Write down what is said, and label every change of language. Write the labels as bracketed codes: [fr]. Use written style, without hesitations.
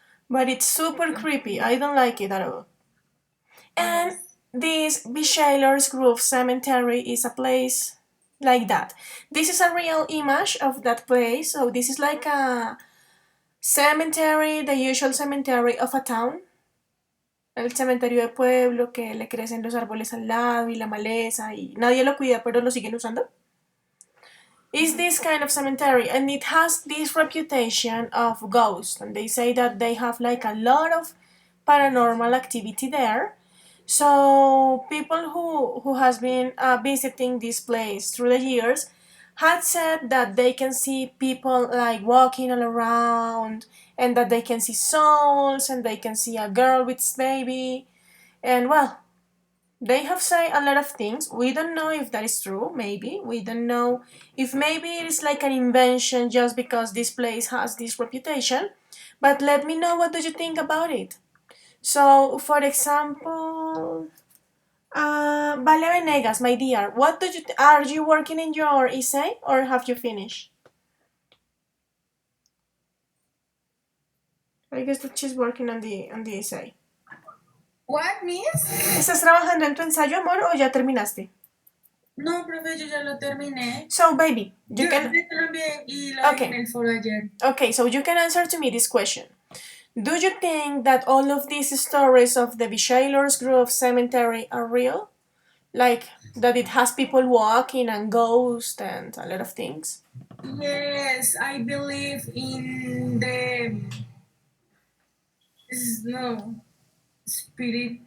[en] But it's super creepy. I don't like it at all. And Yes. this Bishaylor's Grove Cemetery is a place like that. This is a real image of that place. So this is like a cemetery, the usual cemetery of a town. [es] El cementerio de pueblo que le crecen los árboles al lado y la maleza y nadie lo cuida pero lo siguen usando. [en] Is this kind of cemetery, and it has this reputation of ghosts, and they say that they have like a lot of paranormal activity there. So people who has been visiting this place through the years had said that they can see people like walking all around, and that they can see souls, and they can see a girl with baby, and well, They have said a lot of things. We don't know if that is true, maybe. We don't know if maybe it is like an invention just because this place has this reputation. But let me know what do you think about it. So, for example, Vale Venegas, my dear, what do you are you working in your essay or have you finished? I guess that she's working on the essay. What, miss? [es] ¿Estás trabajando en tu ensayo, amor, o ya terminaste? No, profe, yo ya lo terminé. [en] So, baby, you [es] Yo [en] can. [es] también y lo dejé en el foro ayer. [en] Okay, so you can answer to me this question. Do you think that all of these stories of the Vishailor's Grove Cemetery are real? Like that it has people walking and ghosts and a lot of things? Yes, I believe in the no spiritus.